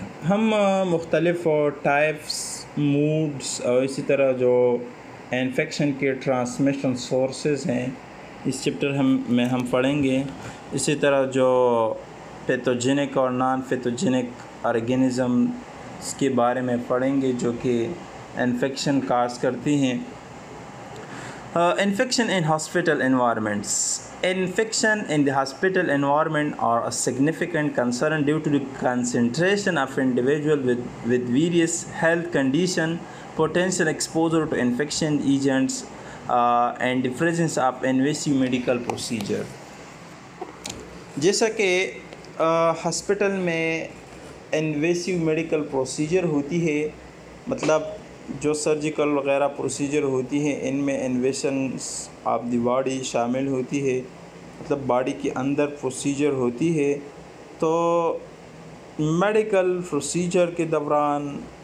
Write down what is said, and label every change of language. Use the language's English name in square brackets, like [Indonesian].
[Urdu] ہم مختلف types, modes اور اسی طرح جو انفیکشن کے ٹرانسمیشن سورسز ہیں اس چیپٹر میں ہم پڑھیں گے۔ اسی طرح جو پیتھوجینک اور نان پیتھوجینک آرگینزمز کے بارے میں پڑھیں گے جو کہ انفیکشن کاز کرتی ہیں۔ [English] Infection in hospital environments. Infection in the hospital environment are a significant concern due to the concentration of individuals with various health conditions, potential exposure to infection agents, and the presence of invasive medical procedure. [Urdu] جیسا کہ hospital میں انویسیو medical procedure ہوتی ہے، مطلب جو surgical وغیرہ procedure ہوتی ہیں ان میں انویشنس آف دی باڈی شامل ہوتی ہے، مطلب باڈی کے اندر پروسیجر ہوتی ہے۔ تو میڈیکل پروسیجر کے دوران